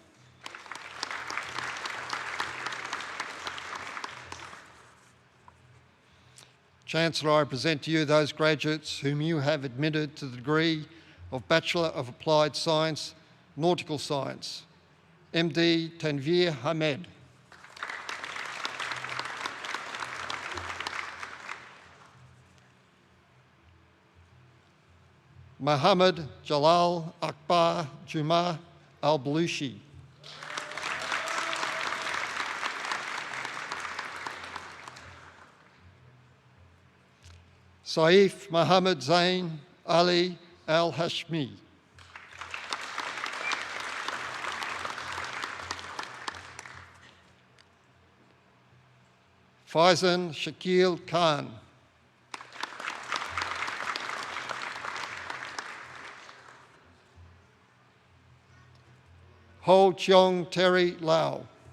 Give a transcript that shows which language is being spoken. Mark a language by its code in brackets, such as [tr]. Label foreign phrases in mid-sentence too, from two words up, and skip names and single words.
[en] Chancellor, I present to you those graduates whom you have admitted to the degree of Bachelor of Applied Science, Nautical Science, MD Tanveer Hamed. Muhammad Jalal Akbar Juma Al-Balushi. Saif Muhammad Zain Ali Al-Hashmi. Faizan Shakil Khan. Ho Cheong Terry Lau.